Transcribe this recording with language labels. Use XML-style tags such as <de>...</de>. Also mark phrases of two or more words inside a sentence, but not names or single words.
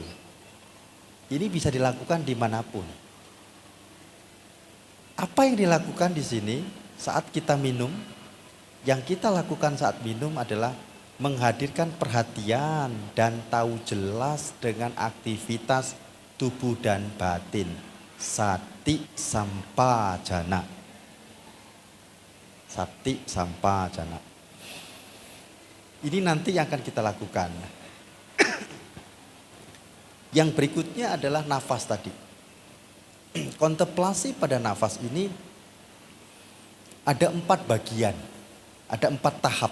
<id>Ini bisa dilakukan dimanapun. Apa yang dilakukan di sini saat kita minum? Yang kita lakukan saat minum adalah menghadirkan perhatian dan tahu jelas dengan aktivitas tubuh dan batin.</id> <pi>Sati sampajana. Sati sampajana.</pi> <id>Ini nanti yang akan kita lakukan. Yang berikutnya adalah nafas tadi. Kontemplasi pada nafas ini ada 4 bagian. Ada 4 tahap.</id>